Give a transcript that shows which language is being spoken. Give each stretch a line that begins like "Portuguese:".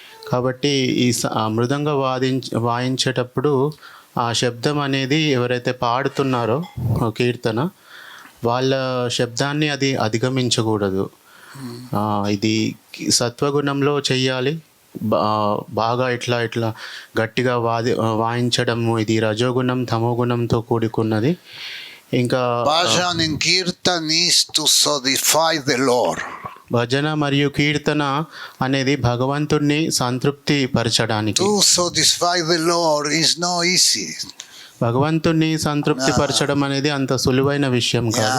Telugu: కాబట్టి ఈ మృదంగ వాయించేటప్పుడు ఆ శబ్దం అనేది ఎవరైతే పాడుతున్నారో కీర్తన, వాళ్ళ శబ్దాన్ని అది అధిగమించకూడదు. ఇది సత్వగుణంలో చెయ్యాలి. బాగా ఇట్లా గట్టిగా వాయించడము, ఇది రజోగుణం తమోగుణంతో కూడుకున్నది. ఇంకా
English: Bhajan in Kirtan is to satisfy the Lord.
Telugu: భజన మరియు కీర్తన అనేది భగవంతుణ్ణి సంతృప్తి పరచడానికి.
English: To satisfy the Lord is not easy.
Telugu: భగవంతుణ్ణి సంతృప్తి పరచడం అనేది అంత సులువైన విషయం కాదు.